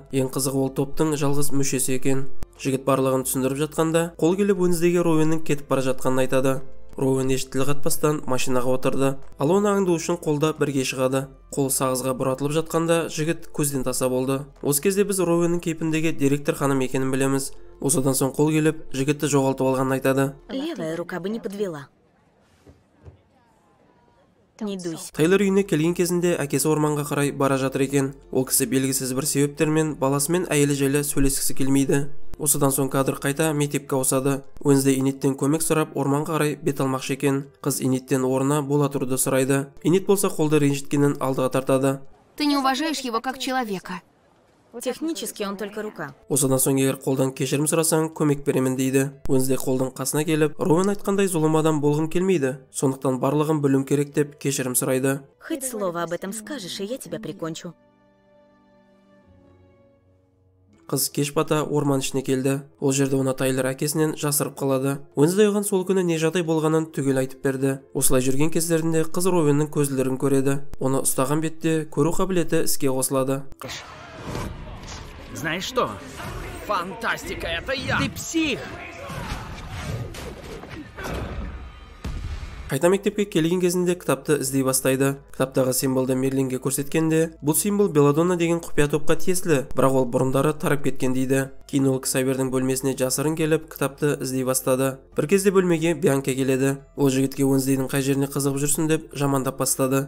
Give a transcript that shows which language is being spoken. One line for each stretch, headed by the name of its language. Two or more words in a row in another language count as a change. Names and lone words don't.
Kazakh: Ең қызығы ол топтың жалғыз мүшесі екен. Жігіт барлығын түсіндіріп жатқанда, қол келіп Уэнсдейге Роуэннің кетіп бара жатқанын айтады. Роуэн еш тіл қатпастан машинаға отырды. Ал оны аңду үшін қолда бірге шығады. Қол сағызға бұратылып жатқанда жігіт көзден таса болды. Осы кезде біз Роуэннің кейпіндегі директор ханым екенін білеміз. Осыдан соң қол келіп, жігітті жоғалтып алғанын айтады.
Russian: Левая рука бы не подвела. Не дуйся.
Kazakh: Тайлер үйіне келген кезінде әкесі орманға қарай бара жатыр екен. Ол кісі белгісіз бір себептермен баласымен әйелі жайлы сөйлескісі келмейді. Осыдан соң кадр қайта мектепке ауысады. Уэнсдей Инеттен көмек сұрап орманға қарай бет алмақшы екен. Қыз Инеттен орнына бола тұруды сұрайды. Инет болса қолды ренжіткенін алдыға тартады.
Russian: Ты не уважаешь его как человека. Технически он только рука.
Kazakh: Осыдан соң егер қолдан кешірім сұрасаң, көмек беремін дейді. Уэнсдей қолдың қасына келіп, Роуэн айтқандай зұлым адам болғым келмейді. Сондықтан барлығын білуім керек деп кешірім сұрайды.
Russian: Хоть слово об этом скажешь, и я тебя прикончу.
Kazakh: Қыз кеш бата орман ішіне келді. Ол жерде оны Тайлер әкесінен жасырып қалады. Уэнсдей оған сол күні не жағдай болғанын түгел айтып берді. Осылай жүрген кездерінде қыз Роуэннің көзілдерін көреді. Оны ұстаған бетте көру қабілеті іске қосылады.
Russian: Знаешь что? Фантастика, это я! Ты псих!
Kazakh: Қайта мектепке келген кезінде кітапты іздей бастайды. Кітаптағы символды Мерлинге көрсеткенде, бұл символ Белладонна деген құпия топқа тиесілі, бірақ ол бұрындары тарап кеткен дейді. Кейін ол Ксавердің бөлмесіне жасырын келіп, кітапты іздей бастады. Бір кезде бөлмеге Бьянка келеді. Ол жігітке Уэнсдейдің қай жеріне қызығып жүрсін деп жамандап бастады.